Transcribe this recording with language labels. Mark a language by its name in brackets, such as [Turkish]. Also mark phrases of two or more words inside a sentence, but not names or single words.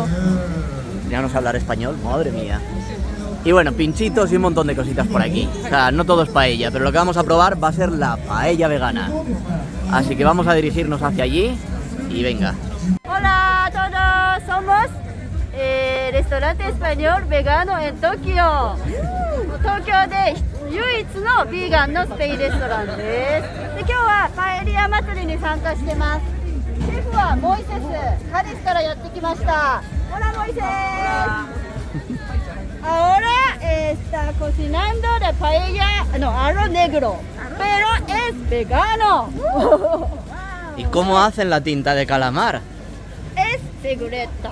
[Spanish] Ya no sé hablar español, madre mía. Y bueno, pinchitos y un montón de cositas por aquí. O sea, no todo es paella, pero lo que vamos a probar va a ser la paella vegana. Así que vamos a dirigirnos hacia allí y venga. Hola a todos, somos restaurante español vegano en Tokio. [Japanese] Tokio de 唯一のビーガンのスペインレストランです。で、今日はパエリア祭りに参加してます。シェフはモイセス、カディスからやってきました。Hola Moisés. [Spanish] Ahora está cocinando de paella, no, arroz negro, pero es vegano. ¿Y cómo hacen la tinta de calamar? Es secreto.